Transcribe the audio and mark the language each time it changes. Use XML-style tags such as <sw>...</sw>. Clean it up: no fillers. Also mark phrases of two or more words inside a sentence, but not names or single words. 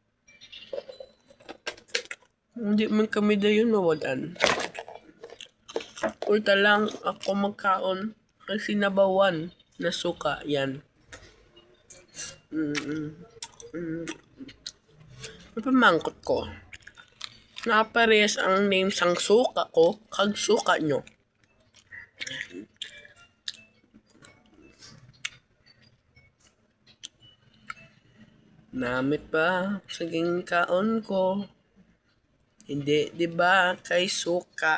<hil>Hindi man kami dayon mawalan. Ulta lang ako magkaon. Kasi nabawan na suka yan. Napamangkot ko. Nakaparehas ang name sang suka ko kag suka nyo. Namit pa saging kaon ko. Hindi, di ba kay suka.</hil>